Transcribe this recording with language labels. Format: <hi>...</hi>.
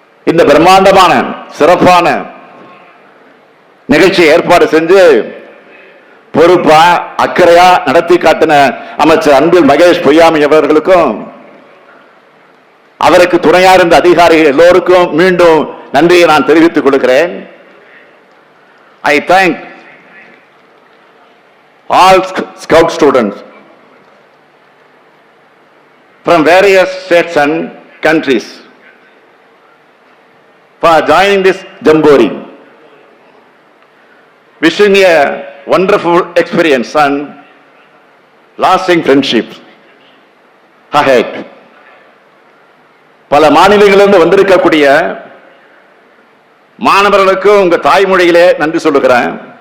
<ta>இந்த பிரம்மாண்டமான சிறப்பான நிகழ்ச்சியை ஏற்பாடு செஞ்சு பொறுப்பா அக்கறையா நடத்தி காட்டின அமைச்சர் அன்பில் மகேஷ் பொய்யாமி அவர்களுக்கும் அவருக்கு துணையா இருந்த அதிகாரிகள் எல்லோருக்கும் மீண்டும் நன்றியை நான் தெரிவித்துக் கொள்கிறேன்.</ta> <en>I thank all Scout students from various states and countries for joining this Jamboree. Wishing a wonderful experience and lasting friendship ahead.</en> <ta>பல மாநிலங்களிலிருந்து வந்திருக்கக்கூடிய மாணவர்களுக்கு உங்க தாய்மொழியிலே நன்றி சொல்லுகிறேன்.</ta>